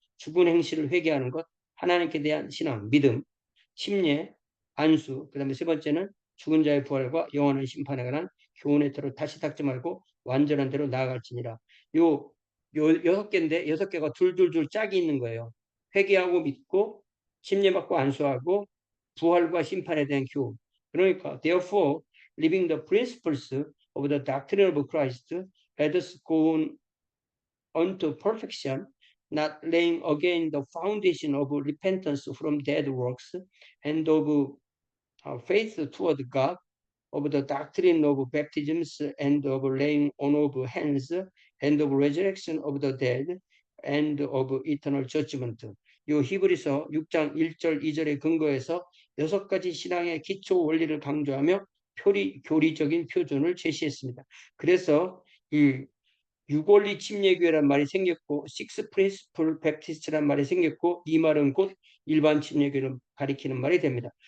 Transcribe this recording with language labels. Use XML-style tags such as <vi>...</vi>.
<ko>죽은 행실을 회개하는 것, 하나님께 대한 신앙, 믿음, 침례, 안수, 그 다음에 세 번째는 죽은 자의 부활과 영원한 심판에 관한 교훈의 대로 다시 닦지 말고 완전한 대로 나아갈지니라. 요 6개인데 6개가 둘둘둘 짝이 있는 거예요. 회개하고 믿고 침례받고 안수하고 부활과 심판에 대한 교훈. 그러니까</ko> <en>therefore living the principles of the doctrine of Christ let us go unto perfection, not laying again the foundation of repentance from dead works and of faith toward God, of the doctrine of baptisms and of laying on of hands and of resurrection of the dead and of eternal judgment.</en> <ko>요 히브리서 6장 1절 2절의 근거에서 6가지 신앙의 기초 원리를 강조하며 교리적인 표준을 제시했습니다. 그래서 이 유골리 침례교회란 말이 생겼고 식스 프린시플 베프티스트란 말이 생겼고 이 말은 곧 일반 침례교회를 가리키는 말이 됩니다.</ko>